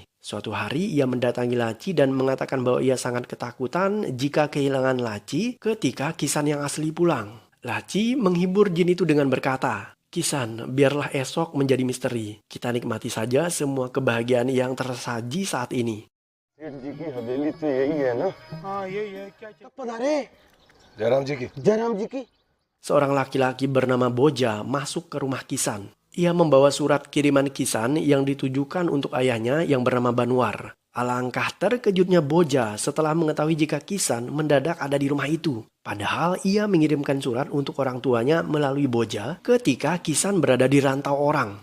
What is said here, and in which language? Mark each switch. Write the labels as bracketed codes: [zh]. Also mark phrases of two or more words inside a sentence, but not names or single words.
[id] Suatu hari ia mendatangi Laci dan mengatakan bahwa ia sangat ketakutan jika kehilangan Laci ketika Kisan yang asli pulang. Laci menghibur jin itu dengan berkata, "Kisan, biarlah esok menjadi misteri. Kita nikmati saja semua kebahagiaan yang tersaji saat ini." [hi] सेठ जी की हवेली तो यही है ना? हाँ यही है। क्या पता रे? जयराम जी की। [id] Seorang laki-laki bernama Boja masuk ke rumah Kisan. Ia membawa surat kiriman Kisan yang ditujukan untuk ayahnya yang bernama Banwar. Alangkah terkejutnya Boja setelah mengetahui jika Kisan mendadak ada di rumah itu. Padahal ia mengirimkan surat untuk orang tuanya melalui Boja ketika Kisan berada di rantau orang.